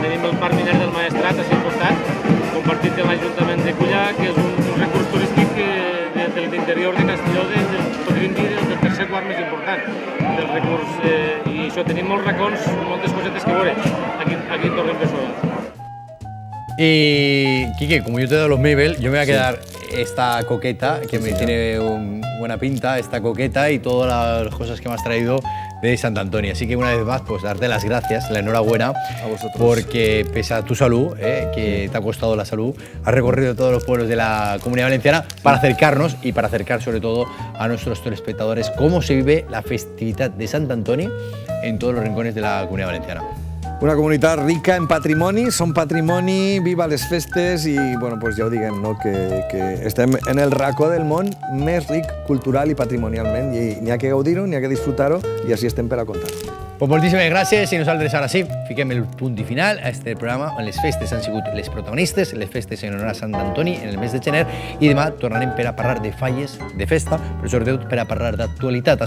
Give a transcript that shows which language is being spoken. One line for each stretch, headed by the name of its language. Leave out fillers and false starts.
Catalan: Tenim el Parc Miner del Maestrat a al costat, compartit amb l'Ajuntament de Cullà, que és un recurs turístic de l'interior de Castelló, podríem dir, del tercer quart més important del recurs, i això, tenim molts racons, moltes cosetes que veure aquí en Torre d'en Besora.
Spanish: Y, Quique, como yo te he dado los Mabel, yo me voy a quedar esta coqueta, que me tiene buena pinta, esta coqueta y todas las cosas que me has traído de Sant Antoni. Así que una vez más, pues darte las gracias, la enhorabuena, a vosotros, porque pese a tu salud, que te ha costado la salud, has recorrido todos los pueblos de la Comunidad Valenciana para acercarnos y para acercar sobre todo a nuestros telespectadores cómo se vive la festividad de Sant Antoni en todos los rincones de la Comunidad Valenciana.
Catalan: Una comunitat rica en patrimoni, són patrimoni, viva les festes i, ja ho diguem, que estem en el racó del món més ric cultural i patrimonialment i n'hi ha que gaudir-ho, n'hi ha que disfrutar-ho i així estem per a contar-ho. Pues moltíssimes gràcies i nosaltres ara sí, fiquem el punt i final a este programa on les festes han sigut les protagonistes, les festes en honor a Sant Antoni en el mes de gener i demà tornarem per a parlar de falles, de festa, però sobretot per a parlar d'actualitat.